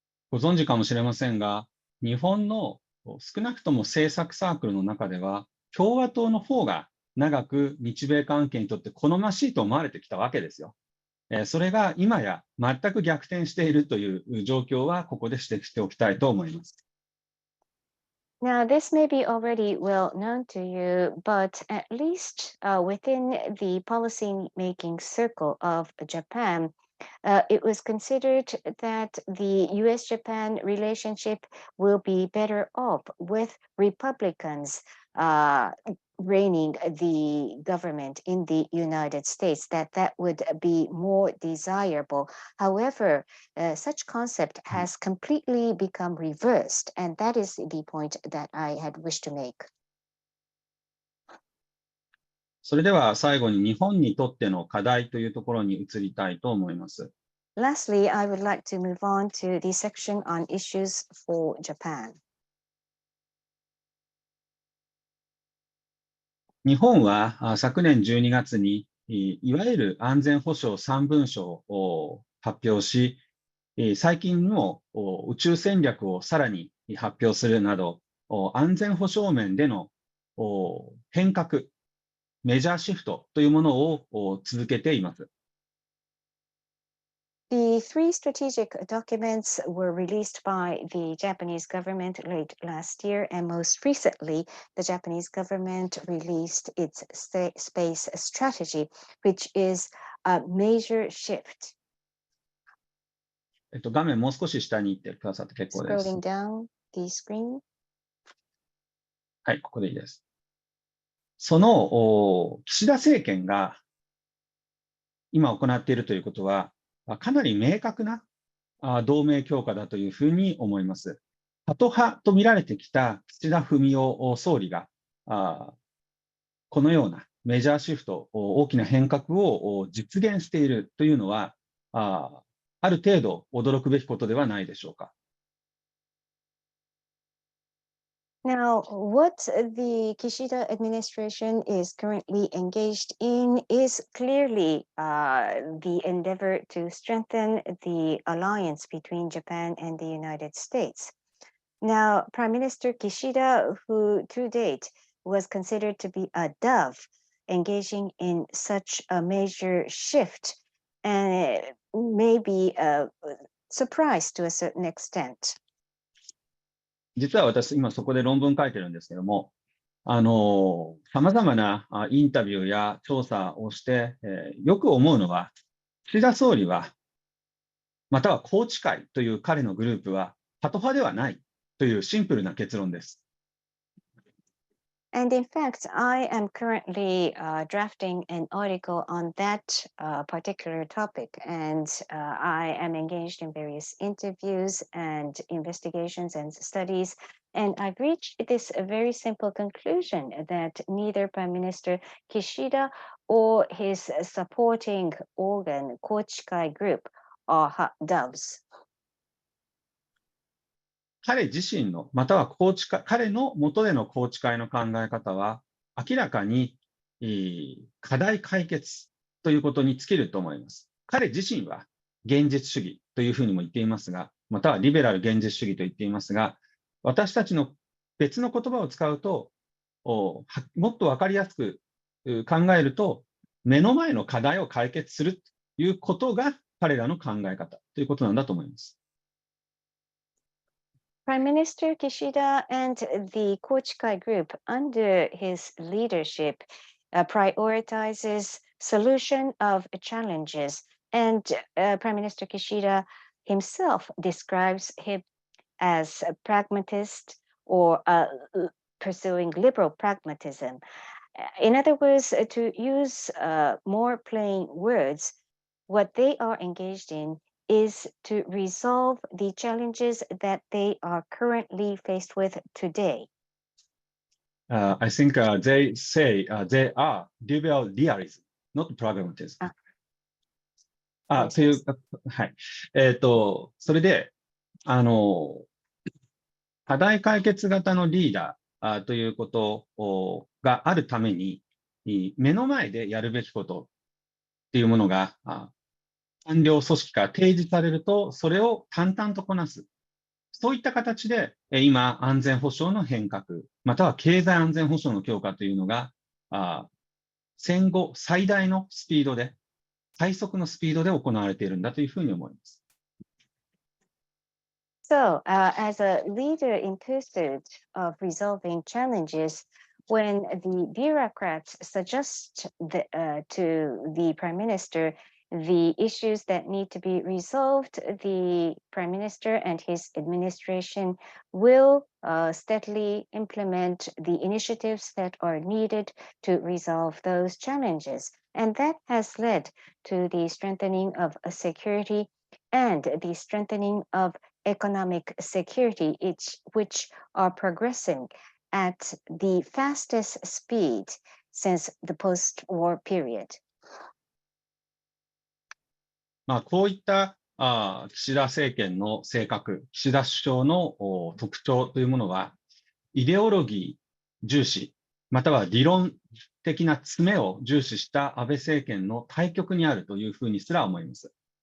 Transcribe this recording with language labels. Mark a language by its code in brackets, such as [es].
[ja] ご存知かもしれませんが、日本の少なくとも政策サークルの中では、共和党の方が長く日米関係にとって好ましいと思われてきたわけですよ。それが今や全く逆転しているという状況はここで指摘しておきたいと思います。 [en] Now, this may be already well known to you, but at least within the policy-making circle of Japan, it was considered that the U.S.-Japan relationship will be better off with Republicans reigning the government in the United States, that would be more desirable. However, such concept has completely become reversed, and that is the point that I had wished to make. [ja] それでは最後に日本にとっての課題というところに移りたいと思います。 [en] Lastly, I would like to move on to the section on issues for Japan. [ja] 日本は昨年12月にいわゆる安全保障3文書を発表し、最近の宇宙戦略をさらに発表するなど、安全保障面での変革、メジャーシフトというものを続けています。 [en] The three strategic documents were released by the Japanese government late last year, and most recently, the Japanese government released its space strategy, which is a major shift. [ja] 画面もう少し下に行ってくださって結構です。 [en] Scrolling down the screen. [ja] はい、ここでいいです。その岸田政権が今行っているということは、かなり明確な同盟強化だというふうに思います。ハト派と見られてきた岸田文雄総理がこのようなメジャーシフト、大きな変革を実現しているというのはある程度驚くべきことではないでしょうか。 [en] Now, what the Kishida administration is currently engaged in is clearly the endeavor to strengthen the alliance between Japan and the United States. Now, Prime Minister Kishida, who to date was considered to be a dove, engaging in such a major shift, and may be a surprise to a certain extent. [ja] 実は私、今そこで論文書いてるんですけども、様々なインタビューや調査をして、よく思うのは、岸田総理は、または宏池会という彼のグループは、ハト派ではないというシンプルな結論です。 [en] And in fact, I am currently drafting an article on that particular topic, and I am engaged in various interviews and investigations and studies, and I've reached this very simple conclusion that neither Prime Minister Kishida or his supporting organ, Kochikai Group, are hot doves. [ja] 彼自身の、または彼の下での宏池会の考え方は、明らかに課題解決ということに尽きると思います。彼自身は現実主義というふうにも言っていますが、またはリベラル現実主義と言っていますが、私たちの別の言葉を使うと、もっと分かりやすく考えると、目の前の課題を解決するということが彼らの考え方ということなんだと思います。 [en] Prime Minister Kishida and the Kochikai Group, under his leadership, prioritizes solution of challenges. And Prime Minister Kishida himself describes him as a pragmatist or pursuing liberal pragmatism. In other words, to use more plain words, what they are engaged in is to resolve the challenges that they are currently faced with today. I think they say they are liberal realism, not pragmatism. [ja] という、はい。それで、課題解決型のリーダーということがあるために、目の前でやるべきことっていうものが、官僚組織から提示されると、それを淡々とこなす。そういった形で、今、安全保障の変革、または経済安全保障の強化というのが、戦後最大のスピードで、最速のスピードで行われているんだというふうに思います。 [en] So, as a leader in pursuit of resolving challenges, when the bureaucrats suggest to the Prime Minister the issues that need to be resolved, the Prime Minister and his administration will steadily implement the initiatives that are needed to resolve those challenges. And that has led to the strengthening of security and the strengthening of economic security, which are progressing at the fastest speed since the post-war period. [ja] こういった岸田政権の性格、岸田首相の特徴というものは、イデオロギー重視、または理論的な詰めを重視した安倍政権の対極にあるというふうにすら思います。